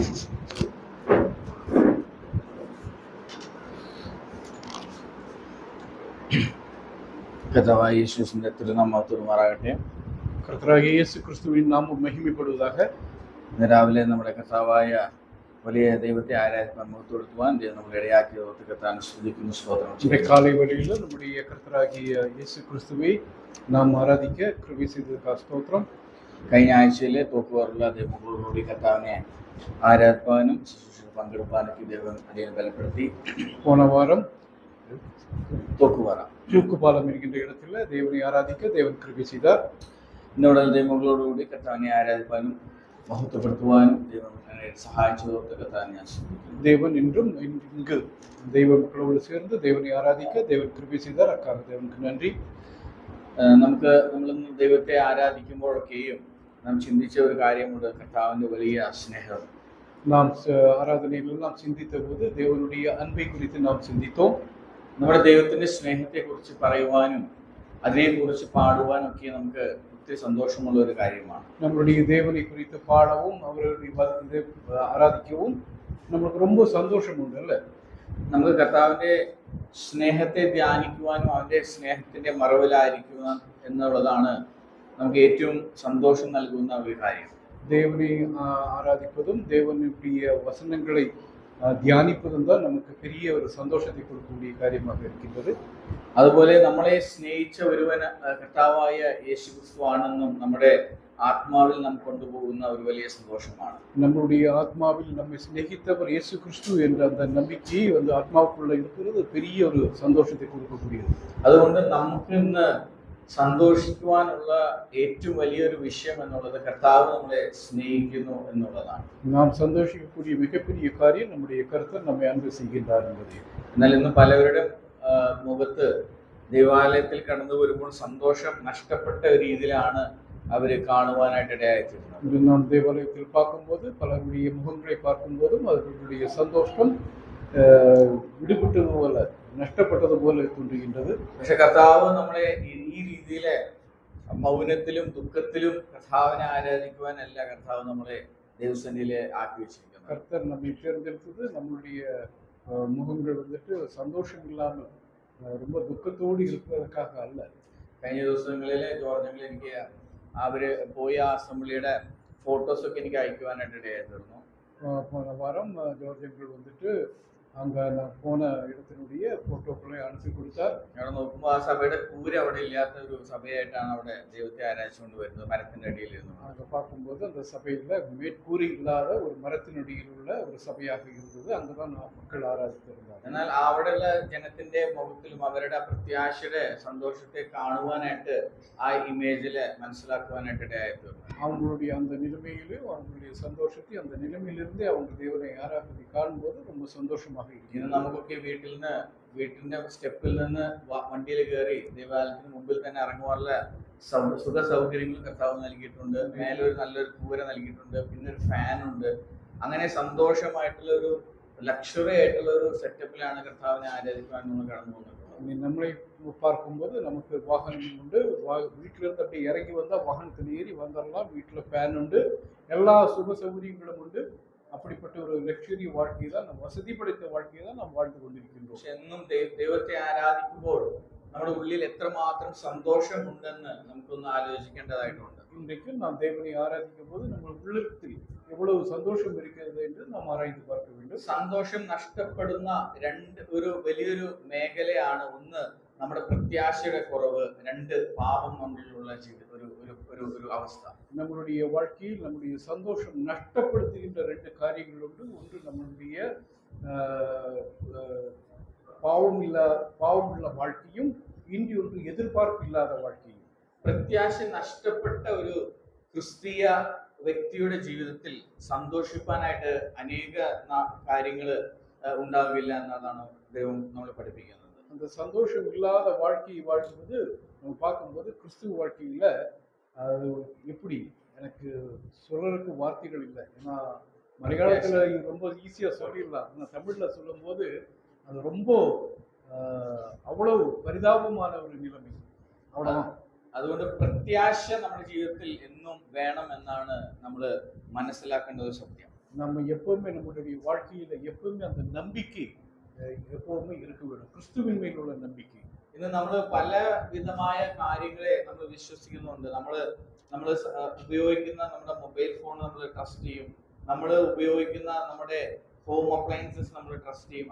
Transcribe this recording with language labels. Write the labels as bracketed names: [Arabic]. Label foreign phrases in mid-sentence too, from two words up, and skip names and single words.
[Malayalam] കർത്താവായ യേശുവിന്റെ തിരുനാമമാകട്ടെ. കർത്താവായ യേശു ക്രിസ്തുവിൻ നാമം മഹിമപ്പെടുവதாக. ഇന്ന് രാവിലെ നമ്മുടെ കർത്താവായ വലിയ ദൈവത്തെ ആരാധിക്കാൻ മുഖത്തൊടുക്കുവാൻ നമ്മളെ ഇടയാക്കിയ കർത്താവിനെ സ്തുതിക്കുന്നു, സ്തോത്രം ചെയ്യുന്നു. [Tamil] காலை வேளையில் நம்முடைய கர்த்தராகிய இயேசு கிறிஸ்துவை நாம் ஆராதிக்க கிருபை செய்ததற்காக ஸ்தோத்திரம். [Malayalam] കഴിഞ്ഞ ആഴ്ചയിലെ തോക്കുവാറുള്ള ദൈവങ്ങളോടുകൂടി കർത്താവിനെ ആരാധിക്കാനും ശുശ്രൂഷയിൽ പങ്കെടുക്കാനൊക്കെ ദൈവം അടിയനെ ബലപ്പെടുത്തി. [Tamil] போன வாரம் തോക്കുവാറ தூக்குப்பாலம் என்கின்ற இடத்துல தேவனை ஆராதிக்க தேவன் கிருபை செய்தார். [Malayalam] ഇന്നിവിടെ ദൈവങ്ങളോടുകൂടി കർത്താവിനെ ആരാധിക്കാനും മഹത്വപ്പെടുത്തുവാനും ദൈവം സഹായിച്ചതോർത്ത് കർത്താവിനെ ഞാൻ ശ്രദ്ധിക്കുന്നു. [Tamil] தேவன் இன்றும் இங்கு தெய்வ மக்களோடு சேர்ந்து தேவனை ஆராதிக்க தேவன் கிருபை செய்தார். அக்காக தேவனுக்கு நன்றி. [Malayalam] നമ്മൾ ദൈവത്തെ ആരാധിക്കുമ്പോഴൊക്കെയും നാം ചിന്തിച്ച ഒരു കാര്യമുണ്ട്, കർത്താവിന്റെ വലിയ സ്നേഹം. [Tamil] நாம் ஆராதனையில் நாம் சிந்தித்த போது தேவனுடைய அன்பை குறித்து நாம் சிந்தித்தோம். [Malayalam] നമ്മുടെ ദൈവത്തിന്റെ സ്നേഹത്തെ കുറിച്ച് പറയുവാനും അതിനെക്കുറിച്ച് പാടുവാനും ഒക്കെ നമുക്ക് ഒത്തിരി സന്തോഷമുള്ള ഒരു കാര്യമാണ്. [Tamil] நம்மளுடைய தேவனை குறித்து பாடவும் அவருடைய ஆராதிக்கவும் നമുക്ക് ரொம்ப [Malayalam] സന്തോഷമുണ്ട് അല്ലേ? നമുക്ക് കർത്താവിന്റെ സ്നേഹത്തെ ധ്യാനിക്കുവാനും അവന്റെ സ്നേഹത്തിന്റെ മറവിലായിരിക്കുക എന്നുള്ളതാണ് നമുക്ക് ഏറ്റവും സന്തോഷം നൽകുന്ന ഒരു കാര്യം. [Tamil] தேவனை ஆராதிப்பதும் தேவனுடைய வசனங்களை தியானிப்பதும் தான் நமக்கு பெரிய ஒரு சந்தோஷத்தை கொடுக்கக்கூடிய காரியமாக இருக்கின்றது. [Malayalam] അതുപോലെ നമ്മളെ സ്നേഹിച്ച ഒരുവൻ കർത്താവായ യേശു ക്രിസ്തു ആണെന്നും നമ്മുടെ ആത്മാവിൽ നാം കൊണ്ടുപോകുന്ന ഒരു വലിയ സന്തോഷമാണ്. [Tamil] நம்மளுடைய ஆத்மாவில் நம்மை சிநேகித்தவர் இயேசு கிறிஸ்து என்ற அந்த நம்பிக்கை வந்து ஆத்மாவுக்குள்ள இருக்கிறது பெரிய ஒரு சந்தோஷத்தை கொடுக்கக்கூடியது. [Malayalam] അതുകൊണ്ട് നമുക്ക് ഇന്ന് സന്തോഷിക്കുവാനുള്ള ഏറ്റവും വലിയൊരു വിഷയം എന്നുള്ളത് കർത്താവ് നമ്മളെ സ്നേഹിക്കുന്നു എന്നുള്ളതാണ്. [Tamil] நாம் சந்தோஷிக்கக்கூடிய மிகப்பெரிய காரியம் நம்முடைய கர்த்தர் நம்மை அன்பு செய்கின்றார் என்பதே. [Malayalam] എന്നാൽ ഇന്ന് പലവരുടെ മുഖത്ത് ദേവാലയത്തിൽ കടന്നു വരുമ്പോൾ സന്തോഷം നഷ്ടപ്പെട്ട രീതിയിലാണ് അവര് കാണുവാനായിട്ട് ഇടയായിത്തീരുന്നത്. [Tamil] நாம் தேவாலயத்தில் பார்க்கும்போது பலருடைய முகங்களை பார்க்கும்போதும் அவர்களுடைய சந்தோஷம் விடுபட்டது போல [Malayalam] നഷ്ടപ്പെട്ടത് പോലെ തോന്നുகின்றது. പക്ഷെ കർത്താവ് നമ്മളെ ഈ രീതിയിലെ മൗനത്തിലും ദുഃഖത്തിലും കർത്താവിനെ ആരാധിക്കുവാനല്ല കർത്താവ് നമ്മളെ ദൈവസന്നിധിയിൽ ആക്കി വെച്ചിരിക്കുന്നത്. [Tamil] கர்த்தர் நம்மை தேர்ந்தெடுத்தது நம்மளுடைய முகங்கள் வந்துட்டு சந்தோஷம் இல்லாமல் ரொம்ப துக்கத்தோடு இருப்பதற்காக அல்ல. [Malayalam] കഴിഞ്ഞ ദിവസങ്ങളിലെ ജോർജങ്ങൾ എനിക്ക് അവര് പോയ അസംബ്ലിയുടെ ഫോട്ടോസൊക്കെ എനിക്ക് അയക്കുവാനായിട്ട് ഇടയായിരുന്നു. [Tamil] போன வாரம் ஜோர்ஜங்கள் வந்துட்டு அங்க நான் போன இடத்தினுடைய போட்டோக்களை அனுப்பி கொடுத்தார். [Malayalam] അവിടെ നോക്കുമ്പോൾ ആ സഭയുടെ കൂര അവിടെ ഇല്ലാത്ത ഒരു സഭയായിട്ടാണ് അവിടെ ദൈവത്തെ ആരാധിച്ചുകൊണ്ട് വരുന്നത്, മരത്തിന്റെ അടിയിൽ ഇരുന്നു. [Tamil] அங்க பார்க்கும்போது அந்த சபையில மேற்கூரை இல்லாத ஒரு மரத்தினடியில் உள்ள ஒரு சபையாக இருந்தது. அங்கதான் மக்கள் ஆராதித்திருந்தார். [Malayalam] എന്നാൽ അവിടെയുള്ള ജനത്തിന്റെ മുഖത്തിലും അവരുടെ പ്രത്യാശയുടെ സന്തോഷത്തെ കാണുവാനായിട്ട് ആ ഇമേജില് മനസ്സിലാക്കുവാനായിട്ട് ഇടയായിത്തീർന്നു. [Tamil] அவங்களுடைய அந்த நிலைமையிலும் அவங்களுடைய சந்தோஷத்தை அந்த நிலைமையிலிருந்து அவங்க தேவனை ஆராதனை காணும்போது ரொம்ப சந்தோஷமாக [Malayalam] ഇന്ന് നമുക്കൊക്കെ വീട്ടിന്റെ സ്റ്റെപ്പിൽ നിന്ന് വണ്ടിയിൽ കയറി ദേവാലയത്തിന് മുമ്പിൽ തന്നെ ഇറങ്ങുവാനുള്ള സുഖ സൗകര്യങ്ങൾ കർത്താവ് നൽകിയിട്ടുണ്ട്. മേലെ ഒരു നല്ലൊരു കൂര നൽകിയിട്ടുണ്ട്, പിന്നെ ഒരു ഫാൻ ഉണ്ട്. അങ്ങനെ സന്തോഷമായിട്ടുള്ള ഒരു ലക്ഷറി ആയിട്ടുള്ള ഒരു സെറ്റപ്പിലാണ് കർത്താവിനെ ആരാധിക്കുവാൻ നമ്മൾ കടന്നു പോകുന്നത്. [Tamil] நம்மளை பார்க்கும்போது நமக்கு வாகனம் உண்டு. வீட்டில இருந்து அப்படியே இறங்கி வந்தா வாகனத்தில் ஏறி வந்துடலாம். வீட்டில் ஃபேன் உண்டு, எல்லா சுக சௌகரியங்களும் உண்டு. அப்படிப்பட்ட ஒரு லக்ஸரி வாழ்க்கையை தான், நம்ம வசதி படைத்த வாழ்க்கையை தான் நாம் வாழ்ந்து கொண்டிருக்கின்றோம். [Malayalam] പക്ഷെ എന്നും ദൈവത്തെ ആരാധിക്കുമ്പോൾ നമ്മുടെ ഉള്ളിൽ എത്രമാത്രം സന്തോഷം ഉണ്ടെന്ന് നമുക്കൊന്ന് ആലോചിക്കേണ്ടതായിട്ടുണ്ട്. [Tamil] இன்றைக்கு நாம் தேவனை ஆராதிக்கும் போது நம்ம உள்ளத்தில் எவ்வளவு சந்தோஷம் இருக்கிறது என்று நாம் ஆராய்ந்து பார்க்க வேண்டும். [Malayalam] സന്തോഷം നഷ്ടപ്പെടുന്ന ഒരു വലിയൊരു മേഖലയാണ്. ഒന്ന് നമ്മുടെ പ്രത്യാശയുടെ കുറവ്, രണ്ട് പാപം കൊണ്ടുള്ള ഒരു അവസ്ഥ. [Tamil] நம்மளுடைய வாழ்க்கையில் நம்முடைய சந்தோஷம் நஷ்டப்படுத்துகின்ற ரெண்டு காரியங்கள் உண்டு. ஒன்று நம்மளுடைய பாவமுள்ள வாழ்க்கையும், இன்றி ஒன்று எதிர்பார்ப்பு இல்லாத வாழ்க்கையும். [Malayalam] പ്രത്യാശ നഷ്ടപ്പെട്ട ഒരു ക്രിസ്തീയ വ്യക്തിയുടെ ജീവിതത്തിൽ സന്തോഷിപ്പാനായിട്ട് അനേക കാര്യങ്ങൾ ഉണ്ടാവില്ല എന്നതാണ് ദൈവം നമ്മളെ പഠിപ്പിക്കുന്നത്. [Tamil] அந்த சந்தோஷம் இல்லாத வாழ்க்கையை வாழ்வது நம்ம பார்க்கும்போது கிறிஸ்துவ வாழ்க்கையில அது எப்படி எனக்கு சொல்றதுக்கு வார்த்தைகள் இல்லை. ஏன்னா மலையாளத்துல ரொம்ப ஈஸியா சொல்லிடலாம், ஆனால் தமிழ்ல சொல்லும் போது அது ரொம்ப அவ்வளவு பரிதாபமான ஒரு நிலைமை. அவ்வளவுதான். [Malayalam] അതുകൊണ്ട് പ്രത്യാശ നമ്മുടെ ജീവിതത്തിൽ എന്നും വേണം എന്നാണ് നമ്മൾ മനസ്സിലാക്കേണ്ട ഒരു സത്യം. [Tamil] நம்ம எப்பவுமே நம்மளுடைய வாழ்க்கையில எப்பவுமே அந்த நம்பிக்கை எப்பவுமே இருக்க வேண்டும். கிறிஸ்துவின் மேல் உள்ள நம்பிக்கை. [Malayalam] ഇന്ന് നമ്മൾ പല വിധമായ കാര്യങ്ങളെ നമ്മൾ വിശ്വസിക്കുന്നുണ്ട്. നമ്മൾ ഉപയോഗിക്കുന്ന നമ്മുടെ [English] mobile phone [Malayalam] നമ്മൾ ട്രസ്റ്റ് ചെയ്യും. നമ്മൾ ഉപയോഗിക്കുന്ന നമ്മുടെ [English] home appliances [Malayalam] നമ്മൾ ട്രസ്റ്റ് ചെയ്യും.